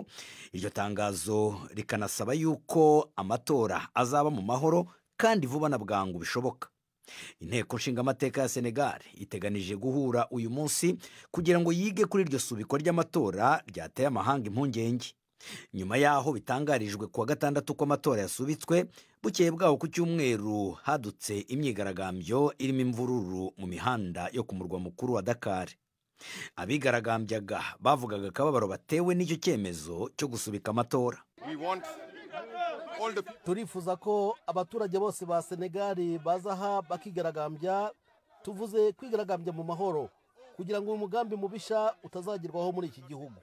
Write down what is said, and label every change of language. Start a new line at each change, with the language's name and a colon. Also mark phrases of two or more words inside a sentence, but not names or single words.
Kinyarwanda: Iryo tangazo rikanasaba yuko amatora azaba mu mahoro kandi vuba na bwangu bishoboka. Inteko nshingamateka ya Senegal iteganije guhura uyu munsi kugira ngo yige kuri iryo subikwa ry'amatora ryateye amahanga impungenge. Nyuma yaho bitangarijwe kuwa gatandatu ko amatora yasubitswe, bukeye bwaho ku cyumweru hadutse imyigaragambyo irimo imvururu mu mihanda yo ku murwa mukuru wa Dakar. Abigaragambyaga bavugaga akababaro batewe n'icyo cyemezo cyo gusubika amatora. Turifuza ko abaturage bose ba Senegal bazaha bakigaragambya, tuvuze kwigaragambya mu mahoro kugira ngo umugambi mubisha utazagirwaho muri iki gihugu.